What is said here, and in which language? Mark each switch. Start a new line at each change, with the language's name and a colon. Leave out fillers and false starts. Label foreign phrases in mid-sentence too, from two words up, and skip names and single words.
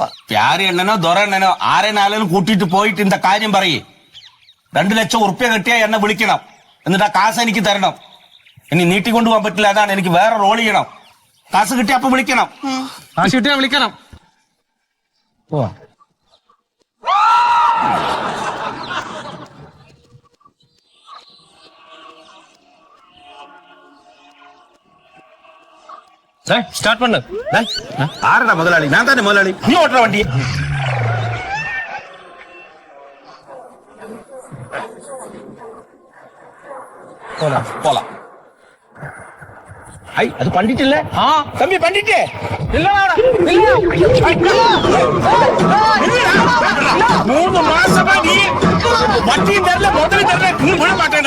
Malayalam: പ്യാരിയണ്ണനോ ദൊരണ്ണനോ ആരെന്നാലും കൂട്ടിയിട്ട് പോയിട്ട് இந்த കാര്യം പറയേ. 2 ലക്ഷം ഉറുപ്പിക കിട്ടിയാ എന്നെ വിളിക്കണം, എന്നിട്ട് ആ കാശ് എനിക്ക് തരണം. ഇനി നീട്ടിക്കൊണ്ടുപോകാൻ പറ്റില്ല, അതാണ് എനിക്ക് വേറെ റോൾ ചെയ്യണം. കാശ് കിട്ടിയ അപ്പൊ വിളിക്കണം. കാശ് കിട്ടിയാ വിളിക്കണം. പോവാ.
Tamil: ஸ்டார்ட் பண்ணு.
Malayalam: ആരടാ മുതലാളി? ഞാൻ തന്നെ മുതലാളി. നീ ഓട്ടറ വണ്ടി.
Tamil: போலாம். அது பண்ணிட்டுல? தம்பி பண்ணிட்டே இல்லடா. 3 மாசமா நீ வட்டி தரல, முதல்ல தரல, நீ விட மாட்டேடா.